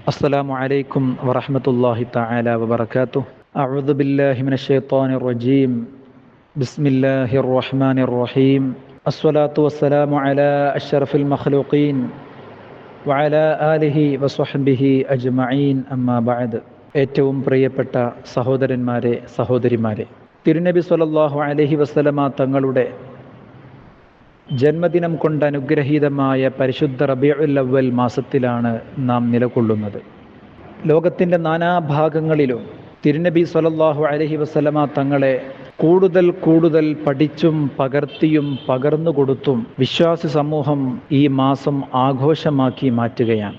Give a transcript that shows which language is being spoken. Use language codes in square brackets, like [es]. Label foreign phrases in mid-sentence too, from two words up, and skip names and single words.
[ar] السلام عليكم ورحمة الله تعالى وبركاته. أعوذ بالله من الشيطان الرجيم. بسم الله الرحمن الرحيم. الصلاة والسلام على أشرف المخلوقين وعلى آله وصحبه أجمعين أما بعد. [ml] ഏറ്റവും പ്രിയപ്പെട്ട സഹോദരന്മാരെ സഹോദരിമാരെ, തിരുനബി [ar] صلى الله عليه وسلم [ml] തങ്ങളുടെ ജന്മദിനം കൊണ്ട് അനുഗ്രഹീതമായ പരിശുദ്ധ റബീഉൽ അവ്വൽ മാസത്തിലാണ് നാം നിലകൊള്ളുന്നത്. ലോകത്തിൻ്റെ നാനാഭാഗങ്ങളിലും തിരുനബി [ar] صلى الله عليه وسلم [ml] തങ്ങളെ കൂടുതൽ പഠിച്ചും പകർത്തിയും പകർന്നുകൊടുത്തും വിശ്വാസി സമൂഹം ഈ മാസം ആഘോഷമാക്കി മാറ്റുകയാണ്.